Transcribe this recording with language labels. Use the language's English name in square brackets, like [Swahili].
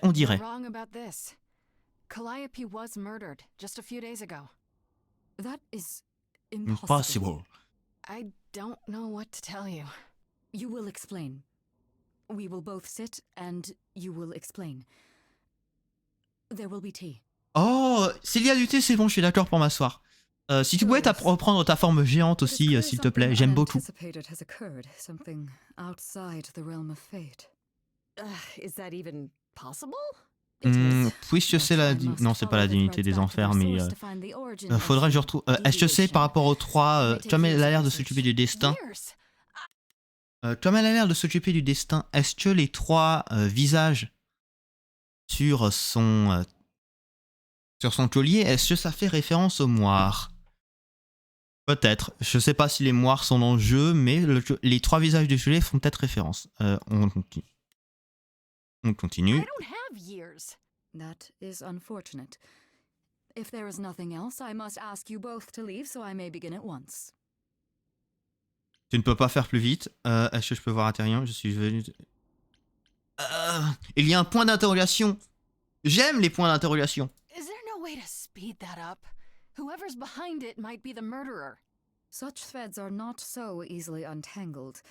[English] You're wrong about this. Calliope was murdered just a few days ago. That is impossible. Impossible. I don't know what to tell you. You will explain. We will both sit and you will explain. There will be tea. [French] Oh, s'il y a du thé, c'est bon, je suis d'accord pour m'asseoir. Si tu pouvais reprendre ta forme géante aussi, s'il te plaît, j'aime beaucoup. [English] Something outside the realm of fate. Is that even possible? [French] Oui, je sais la... Non, c'est pas la divinité des enfers, mais... faudrait que je retrouve... Est-ce que c'est par rapport aux trois... tu as l'air de s'occuper du destin. Tu as l'air de s'occuper du destin. Est-ce que les trois visages sur son collier, est-ce que ça fait référence aux moires? Peut-être. Je sais pas si les moires sont dans le jeu, mais les trois visages du collier font peut-être référence. On continue. On continue. [English] I don't have years. That is unfortunate. If there is nothing else, I must ask you both to leave so I may begin at once. [French] Tu ne peux pas faire plus vite. Est-ce que je peux voir Atérian? Je suis venu... il y a un point d'interrogation. J'aime les points d'interrogation. [English] Is there no way to speed that up? Whoever's behind it might be the murderer. Such threads are not so easily untangled.